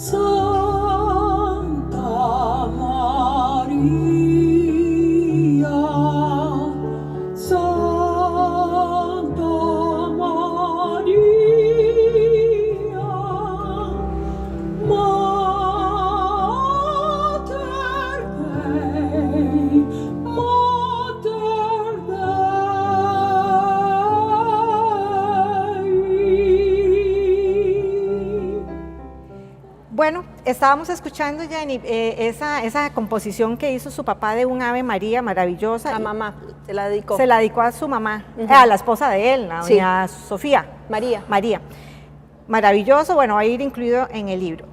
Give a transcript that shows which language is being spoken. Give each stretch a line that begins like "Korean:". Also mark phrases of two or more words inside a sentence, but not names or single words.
Latin: Santa Maria, Santa Maria, Mater Dei, Mater Dei.
Spanish: Bueno, estábamos escuchando, Jenny, esa composición que hizo su papá de un Ave María maravillosa. La mamá se la dedicó. Se la dedicó a su mamá, a la esposa de él, a doña Sofía. María. Maravilloso, bueno, va a ir incluido en el libro.